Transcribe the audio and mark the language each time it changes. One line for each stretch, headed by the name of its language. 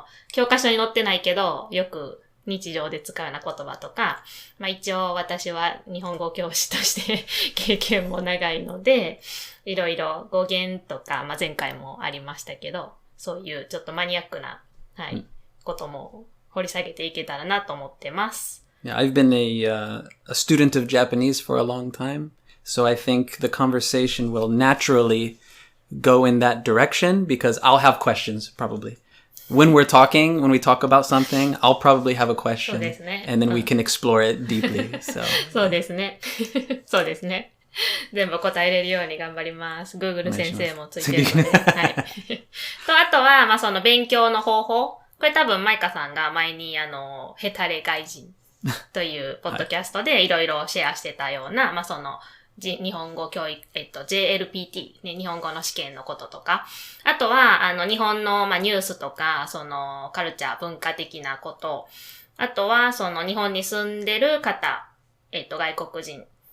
Japanese: 教科書に載ってないけど、よく日常で使うような言葉とか、一応私は日本語教師として経験も長いので、いろいろ語源とか、前回もありましたけど、そういうちょっとマニアックな、ことも掘り下げていけたらなと思ってます。
English: Yeah, I've been a student of Japanese for a long time. So I think the conversation will naturally go in that direction because I'll have questions probably. When we talk about something, I'll probably have a question and then we can explore it deeply. So.
Japanese: そうですね。そうですね。全部答えれるように頑張ります。Google 先生もついてるので。はい。と、あとは、その勉強の方法。これ多分マイカさんが前にヘタレ外人というポッドキャストでいろいろシェアしてたような、その、日本語教育、JLPT、ね、日本語の試験のこととか、あとは、日本の、ニュースとか、その、カルチャー、文化的なこと、あとは、その、日本に住んでる方、外国人